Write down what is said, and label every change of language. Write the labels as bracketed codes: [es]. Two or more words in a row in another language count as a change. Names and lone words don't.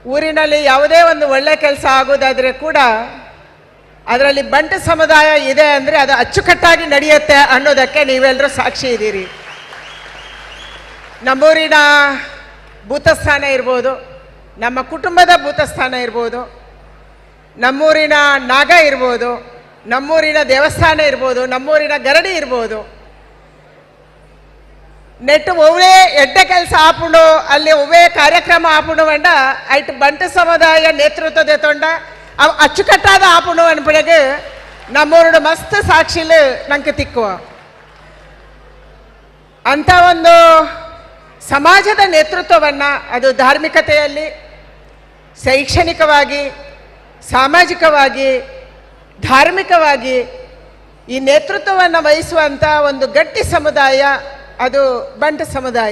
[kn] ಊರಿನಲ್ಲಿ ಯಾವುದೇ ಒಂದು ಒಳ್ಳೆ ಕೆಲಸ ಆಗೋದಾದರೆ ಕೂಡ ಅದರಲ್ಲಿ ಬಂಟ ಸಮುದಾಯ ಇದೆ ಅಂದರೆ ಅದು ಅಚ್ಚುಕಟ್ಟಾಗಿ ನಡೆಯುತ್ತೆ ಅನ್ನೋದಕ್ಕೆ ನೀವೆಲ್ಲರೂ ಸಾಕ್ಷಿ ಇದ್ದೀರಿ. ನಮ್ಮೂರಿನ ಭೂತಸ್ಥಾನ ಇರ್ಬೋದು, ನಮ್ಮ ಕುಟುಂಬದ ಭೂತಸ್ಥಾನ ಇರ್ಬೋದು, ನಮ್ಮೂರಿನ ನಾಗ ಇರ್ಬೋದು, ನಮ್ಮೂರಿನ ದೇವಸ್ಥಾನ ಇರ್ಬೋದು, ನಮ್ಮೂರಿನ ಗರಡಿ ಇರ್ಬೋದು. [tcy] ನೆಟ್ಟು ಒವ್ವೇ ಎಡ್ಡ ಕೆಲಸ ಆಪುಂಡು ಅಲ್ಲಿ ಒವ್ವೇ ಕಾರ್ಯಕ್ರಮ ಆಪುಂಡು ಬಂಡ ಐಟ್ ಬಂಟ ಸಮುದಾಯ ನೇತೃತ್ವದ ತೊಂಡ ಅವು ಅಚ್ಚುಕಟ್ಟಾದ ಆಪುಂಡು ಅನ್ಬಿಡಗೆ ನಮ್ಮೂರಿನ ಮಸ್ತ್ ಸಾಕ್ಷಿಲು ನಂಗೆ ತಿಕ್ಕುವ [kn] ಅಂಥ ಒಂದು ಸಮಾಜದ ನೇತೃತ್ವವನ್ನು ಅದು ಧಾರ್ಮಿಕತೆಯಲ್ಲಿ, ಶೈಕ್ಷಣಿಕವಾಗಿ, ಸಾಮಾಜಿಕವಾಗಿ, ಧಾರ್ಮಿಕವಾಗಿ ಈ ನೇತೃತ್ವವನ್ನು ವಹಿಸುವಂಥ ಒಂದು ಗಟ್ಟಿ ಸಮುದಾಯ ಅದು ಬಂಟ ಸಮುದಾಯ.